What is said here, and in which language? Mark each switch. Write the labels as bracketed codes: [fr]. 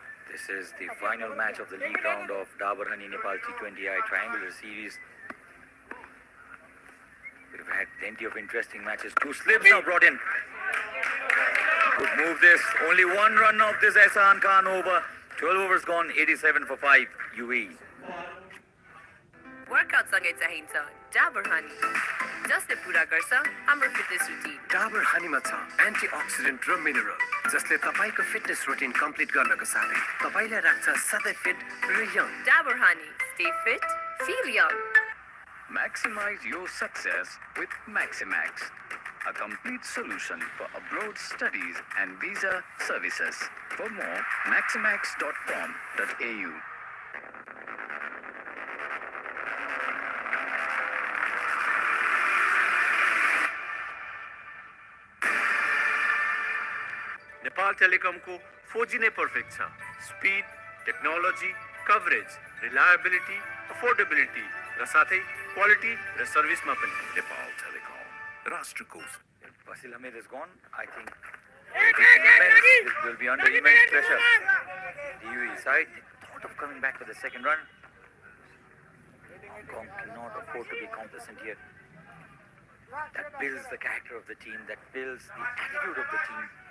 [en] This is the final match of the league round of Dabur Honey Nepal T20I Triangular Series. We've had plenty of interesting matches. 2 slips now brought in. Good move this. Only one run of this Ehsan Khan over. 12 overs gone, 87 for 5 UAE. [ne] Workout सँगै चाहिन्छ Dabur honey जसले पूरा गर्छ हाम्रो fitness routine Dabur हनीमा छ antioxidant र mineral जसले तपाईको फिटनेस रुटिन कम्प्लिट गर्नको साथै तपाईलाई राख्छ सधैँ फिट र young [en] Dabur honey stay fit feel young Maximize your success with Maximax, a complete solution for abroad studies and visa services. For more, maximax.com.au. [ne] Nepal टेलिकमको 4G नै पर्फेक्ट छ speed technology coverage reliability affordability र साथै quality र सर्भिसमा पनि [en] Nepal Telecom, Rashtrakoot. Basil Hamid is gone. I think it will be under immense pressure. The UAE side thought of coming back for the second run. Hong Kong cannot afford to be complacent here. That builds the character of the team, that builds the attitude of the team.